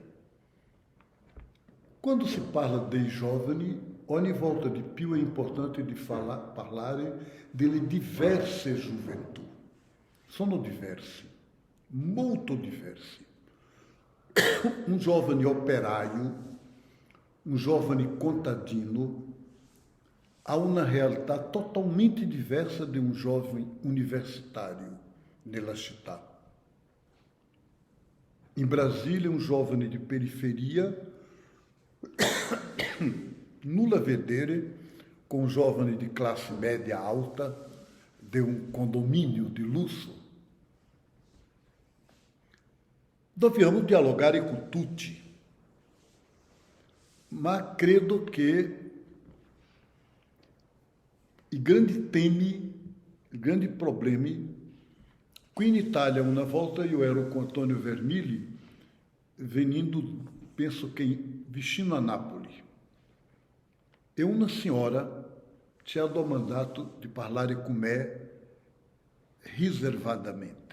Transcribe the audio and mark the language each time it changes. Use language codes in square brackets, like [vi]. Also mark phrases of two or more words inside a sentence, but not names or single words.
[it] Quando si parla dei giovani, ogni volta di più è importante di parlare delle diverse gioventù. Sono diversi, molto diversi. Un giovane operaio, un giovane contadino, [pt] há uma realidade totalmente diversa de um jovem universitário [it] nella città. [pt] Em Brasília, um jovem de periferia [it] nulla a vedere [pt] com um jovem de classe média alta de um condomínio de luxo. [it] Dobbiamo dialogare con tutti, ma credo che i grandi temi, i grandi problemi. Qui in Italia, una volta io ero con Antonio Vermilli, venindo, penso che vicino a Napoli, e una signora ci ha domandato di parlare con me riservatamente.